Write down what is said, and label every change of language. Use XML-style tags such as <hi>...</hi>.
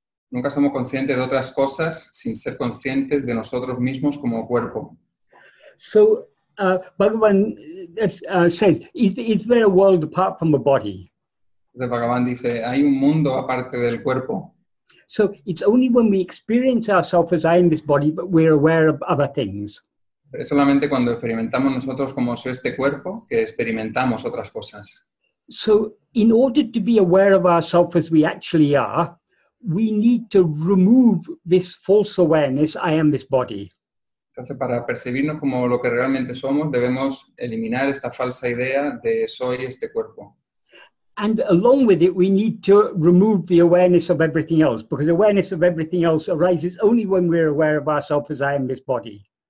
<es>Nunca somos conscientes de otras cosas sin ser conscientes de nosotros mismos como cuerpo.</es> <en>So, Bhagavan says, is there a world apart from the body?</en> <es>Entonces Bhagavan dice, hay un mundo aparte del cuerpo.</es> <en>So it's only when we experience ourselves as I am this body, but we're aware of other things.</en> <es>Es solamente cuando experimentamos nosotros como soy este cuerpo que experimentamos otras cosas.</es> <en>So in order to be aware of ourselves as we actually are, we need to remove this false awareness, I am this body.</en> <es>Entonces, para percibirnos como lo que realmente somos, debemos eliminar esta falsa idea de soy este cuerpo.</es> <en>And along with it, we need to remove the awareness of everything else, because awareness of everything else arises only when we're aware of ourselves as I am this body.</en>